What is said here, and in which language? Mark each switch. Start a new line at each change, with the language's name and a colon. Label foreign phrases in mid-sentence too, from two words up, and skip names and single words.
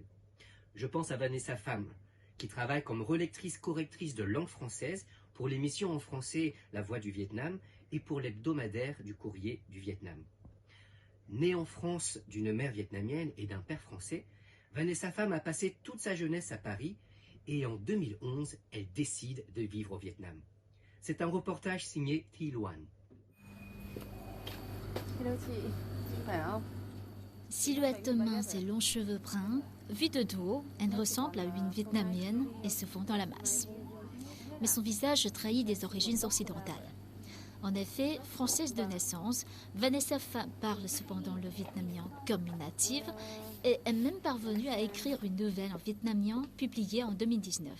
French: Je pense à Vanessa Pham, qui travaille comme relectrice-correctrice de langue française pour l'émission en français La Voix du Vietnam et pour l'hebdomadaire du Courrier du Vietnam. Née en France d'une mère vietnamienne et d'un père français, Vanessa Pham a passé toute sa jeunesse à Paris et en 2011, elle décide de vivre au Vietnam. C'est un reportage signé Thi Loan.
Vietnamese: Hello chị, khỏe không?
French: Silhouette mince et longs cheveux bruns, vue de dos, elle ressemble à une Vietnamienne et se fond dans la masse. Mais son visage trahit des origines occidentales. En effet, française de naissance, Vanessa Pham parle cependant le vietnamien comme une native et est même parvenue à écrire une nouvelle en vietnamien publiée en 2019.